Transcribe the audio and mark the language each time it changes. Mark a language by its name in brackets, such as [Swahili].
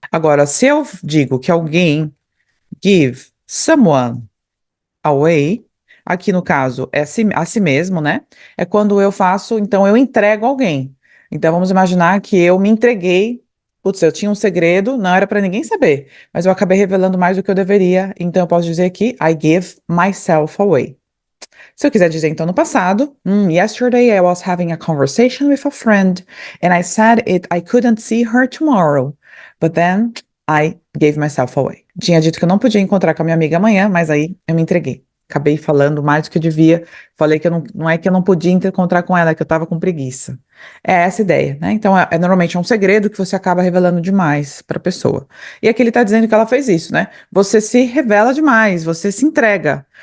[Portuguese] Agora, se eu digo que alguém [English] give someone away, [Portuguese] aqui no caso é a si mesmo, né? É quando eu faço, então eu entrego alguém. Então vamos imaginar que eu me entreguei, putz, eu tinha um segredo, não era para ninguém saber, mas eu acabei revelando mais do que eu deveria, então eu posso dizer que [English] I give myself away. [Portuguese] Se eu quiser dizer então no passado, [English] yesterday I was having a conversation with a friend and I said I couldn't see her tomorrow, but then I gave myself away. [Portuguese] Tinha dito que eu não podia encontrar com a minha amiga amanhã, mas aí eu me entreguei. Acabei falando mais do que eu devia. Falei que não é que eu não podia encontrar com ela, é que eu estava com preguiça. É essa a ideia, né? Então, normalmente um segredo que você acaba revelando demais para a pessoa. E aqui ele está dizendo que ela fez isso, né? Você se revela demais, você se entrega.